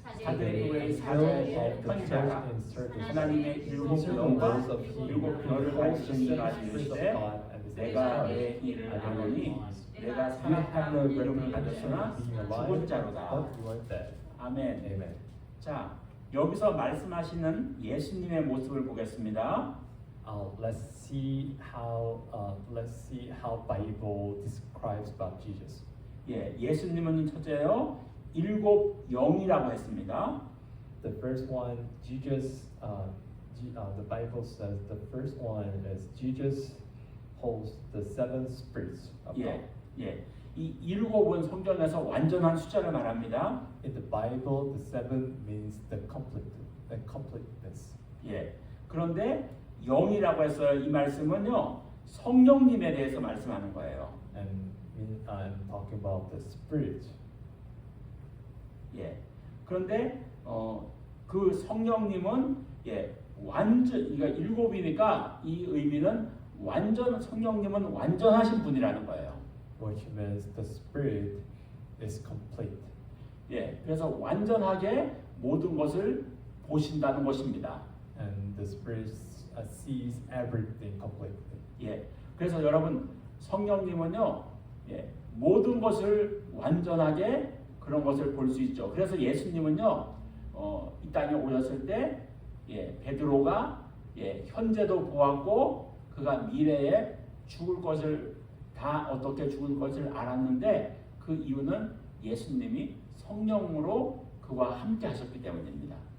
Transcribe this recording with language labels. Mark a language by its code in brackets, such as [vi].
[ko] 사대 교회의 사자에게 편지하라. 하나님의 일곱 영과 일곱 별을 가지신 이가 이르시되 내가 내 일을 아노니 내가 살았다는 이름을 가졌으나 죽은 자로다. 아멘. [en] Amen. [ko] 자, 여기서 말씀하시는 예수님의 모습을 보겠습니다. [en] let's see how Bible describes about Jesus. [ko] 예, 예수님은 첫째요 일곱 영이라고 했습니다. [en] The first one, Jesus. The Bible says the first one is Jesus holds the seven spirits of God. [ko] 예, 예. 이 일곱은 성경에서 완전한 숫자를 말합니다. [en] In the Bible, the seven means the completeness. [ko] 예. 그런데 영이라고 해서 이 말씀은요 성령님에 대해서 말씀하는 거예요. [en] And I'm talking about the spirit. [ko] 예. 그런데 그 성령님은 완전 그러니까 일곱이니까 이 의미는 성령님은 완전하신 분이라는 거예요. [en] Which means the spirit is complete. [ko] 예. 그래서 완전하게 모든 것을 보신다는 것입니다. [en] And the spirit sees everything completely. [ko] 예. 그래서 여러분 성령님은요. 모든 것을 완전하게 그런 것을 볼 수 있죠. 그래서 예수님은요. 이 땅에 오셨을 때 베드로가 현재도 보았고 그가 미래에 죽을 것을 다 어떻게 죽을 것을 알았는데 그 이유는 예수님이 성령으로 그와 함께 하셨기 때문입니다.